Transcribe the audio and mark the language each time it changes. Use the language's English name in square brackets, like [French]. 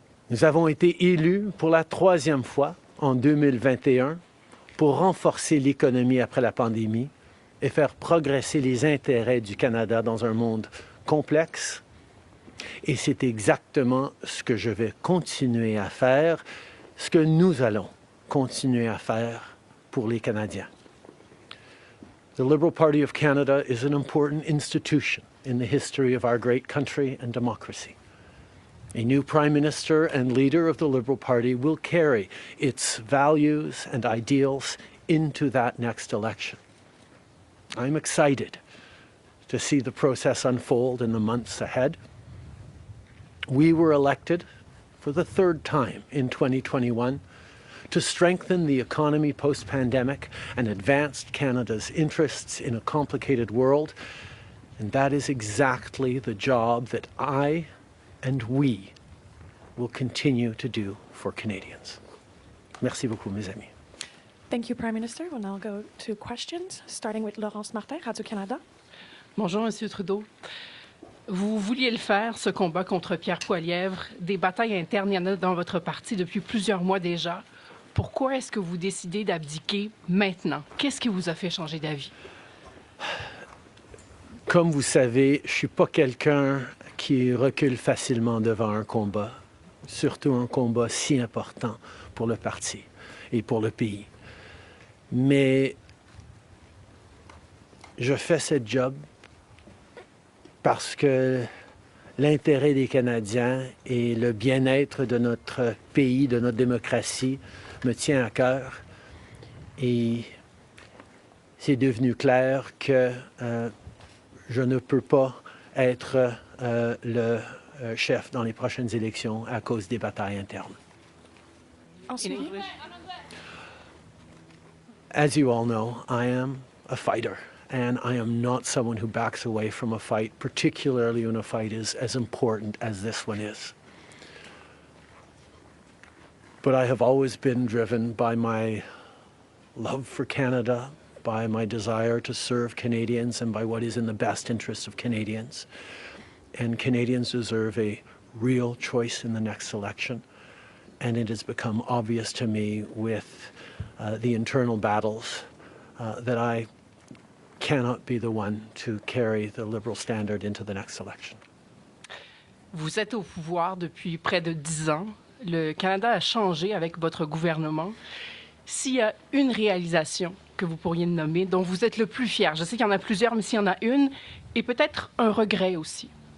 [French] Nous avons été élus pour la 3e fois en 2021 pour renforcer l'économie après la pandémie et faire progresser les intérêts du Canada dans un monde complexe. Et c'est exactement ce que je vais continuer à faire, ce que nous allons continuer à faire pour les Canadiens. [English] The Liberal Party of Canada is an important institution in the history of our great country and democracy. A new Prime Minister and leader of the Liberal Party will carry its values and ideals into that next election. I'm excited to see the process unfold in the months ahead. We were elected for the third time in 2021 to strengthen the economy post-pandemic and advance Canada's interests in a complicated world. And that is exactly the job that I and we will continue to do for Canadians. [French] Merci beaucoup, mes amis. [English] Thank you, Prime Minister. We'll now go to questions, starting with Laurence Martin, Radio-Canada. [French] Bonjour, Monsieur Trudeau. Vous vouliez le faire, ce combat contre Pierre Poilievre. Des batailles internes, il y en a dans votre parti depuis plusieurs mois déjà. Pourquoi est-ce que vous décidez d'abdiquer maintenant? Qu'est-ce qui vous a fait changer d'avis? Comme vous savez, je ne suis pas quelqu'un qui recule facilement devant un combat, surtout un combat si important pour le parti et pour le pays. Mais je fais ce job parce que l'intérêt des Canadiens et le bien-être de notre pays, de notre démocratie, me tient à cœur. Et c'est devenu clair que je ne peux pas être le chef dans les prochaines élections à cause des batailles internes. Ensuite, [English] As you all know, I am a fighter, and I am not someone who backs away from a fight, particularly when a fight is as important as this one is. But I have always been driven by my love for Canada, by my desire to serve Canadians, and by what is in the best interest of Canadians. And Canadians deserve a real choice in the next election. And it has become obvious to me with the internal battles that I cannot be the one to carry the Liberal standard into the next election. [French] Vous êtes au pouvoir depuis près de 10 ans. Le Canada a changé avec votre gouvernement. S'il y a une réalisation que vous pourriez nommer, dont vous êtes le plus fier, je sais qu'il y en a plusieurs, mais s'il y en a une, et peut-être un regret aussi.